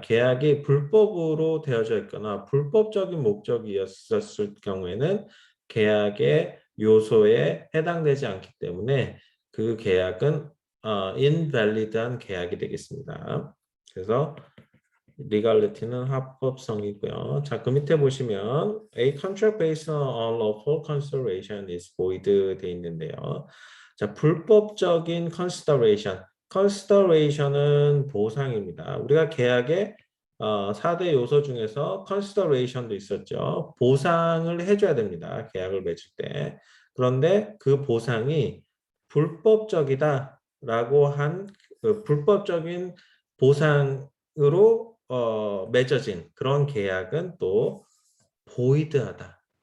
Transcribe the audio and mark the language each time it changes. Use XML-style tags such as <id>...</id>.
<ko>계약이 불법으로 되어져 있거나 불법적인 목적이었을 경우에는 계약의 요소에 해당되지 않기 때문에 그 계약은 invalid한 계약이 되겠습니다. 그래서 legality는 합법성이고요. 자, 그 밑에 보시면</ko> <en>a contract based on lawful consideration is void</en> <ko>돼 있는데요. 자, 불법적인 consideration. consideration은 보상입니다. 우리가 계약에 4대 요소 중에서 consideration도 있었죠. 보상을 해줘야 됩니다. 계약을 맺을 때. 그런데 그 보상이 불법적이다라고 한그 불법적인 보상으로 맺어진 그런 계약은 또 보이드하다.</ko>